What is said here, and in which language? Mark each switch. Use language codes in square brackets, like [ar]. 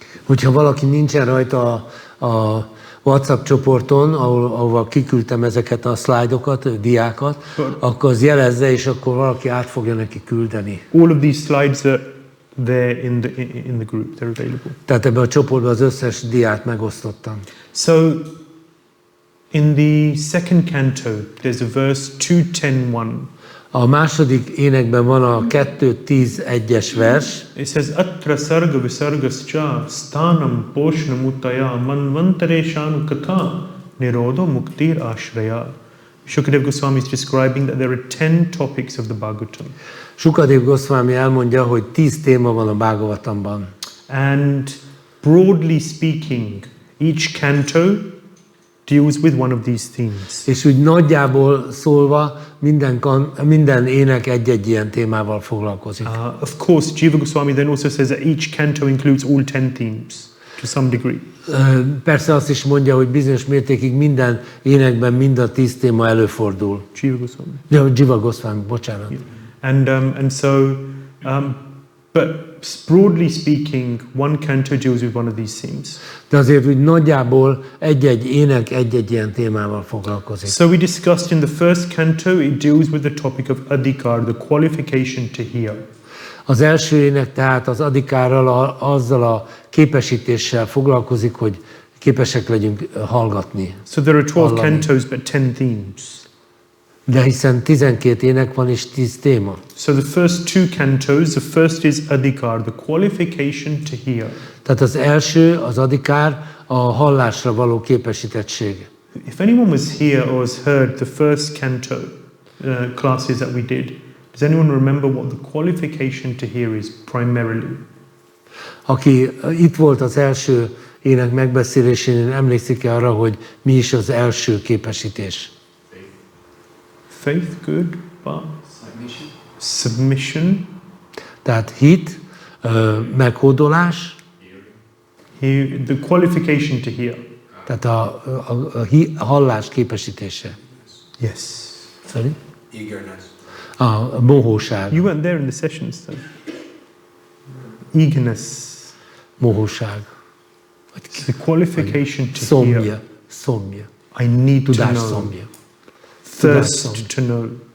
[hu] Hogyha valaki nincsen rajta a WhatsApp csoporton, ahol kiküldtem ezeket a szlájdokat, diákat, akkor az jelezze, és akkor valaki át fogja neki küldeni. [en] All of these slides are there in the group, they're available. [hu] Tehát ebben a csoportban az összes diát megosztottam. [en] So, in the second canto, there's a verse 2:10:1. [hu] A második énekben van a 2:10:1-es vers. [sa] It says, Atra sarga visargascha sthanam poshnam uttaya manvantareshan kaka nirodho muktir ashraya. [en] Shukadeva Goswami is describing that there are 10 topics of the Bhagavatam. [hu] Shukadeva Goswami elmondja, hogy 10 téma van a Bhagavatamban. [en] And broadly speaking, each canto deals with one of these themes. [hu] És úgy nagyjából szólva minden ének egy-egy ilyen témával foglalkozik. [en] Of course, Jiva Goswami then also says that each canto includes all 10 themes to some degree. [hu] Persze azt is mondja, hogy bizonyos mértékig minden énekben mind a 10 téma előfordul. [en] Jiva Goswami. [hu] Ja, Jiva Goswami, bocsánat. [en] Yeah. And so, but broadly speaking, one canto deals with one of these themes. [hu] De azért úgy nagyjából egy-egy ének egy-egy ilyen témával foglalkozik. [en] So we discussed in the first canto, it deals with the topic of adhikar, the qualification to hear. [hu] Az első ének tehát az adhikárral, azzal a képesítéssel foglalkozik, hogy képesek legyünk hallgatni. [en] So there are 12 cantos but 10 themes. [hu] De hiszen 12 ének van és 10 téma. [en] So the first two cantos, the first is adhikar, the qualification to hear. [hu] Tehát az első, az adhikár, a hallásra való képesítettség. [en] If anyone was here or has heard the first canto classes that we did, does anyone remember what the qualification to hear is primarily? [hu] Aki itt volt az első ének megbeszélésén, emlékszik-e arra, hogy mi is az első képesítés? [en] Faith, good, but submission. [hu] Tehát hit, meghódolás. [en] The qualification to hear. [hu] Tehát a hallás képesítése. [en] Yes. Sorry? Eagerness. [hu] A mohóság. [en] You weren't there in the sessions, though. Eagerness. [hu] Mohóság. [en] The qualification to [hu] szomja. [en] hear. [hu] Szomja. [en] I need to [hu] Tudás [en] know. [hu] szomja. [en] Thirst to know.